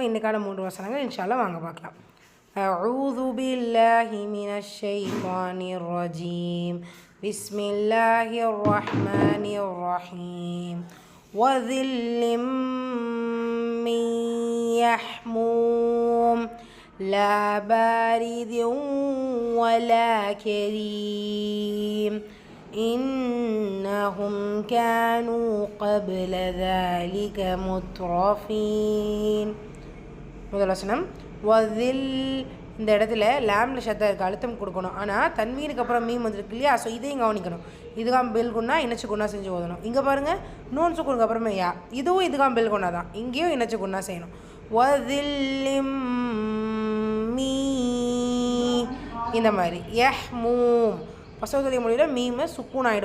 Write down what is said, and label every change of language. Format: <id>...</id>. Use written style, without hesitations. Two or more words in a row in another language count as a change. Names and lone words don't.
<ta>இன்றைக்கான 3 வசனங்கள் இன்ஷால்லா வாங்க பார்க்கலாம்.</ta> <ar>أعوذ بالله من الشيطان الرجيم. بسم الله الرحمن الرحيم. وظل من يحموم لا بارد ولا كريم إنهم كانوا قبل ذلك مترفين.</ar> <ta>முதல் வசனம் வதில். இந்த இடத்துல லேமில் ஷத்தா இருக்குது, அழுத்தம் கொடுக்கணும். ஆனால் தன்வீனுக்கு அப்புறம் மீம் வந்துருக்கு இல்லையா, ஸோ இதையும் கவனிக்கணும்.</ta> <ar>إدغام بالغنة</ar> <ta>இணைச்சு குன்னா செஞ்சு ஓதணும். இங்கே பாருங்கள், நூன் சுக்குனுக்கு அப்புறமே யா, இதுவும்</ta> <ar>إدغام بالغنة</ar> <ta>தான், இங்கேயும் இணைச்சு குன்னா செய்யணும். வதில்லிம் இந்த மாதிரி யஹ்மூம் வசவத்துடைய மொழியில் மீமை சுக்கூன் ஆகிடும்.</ta>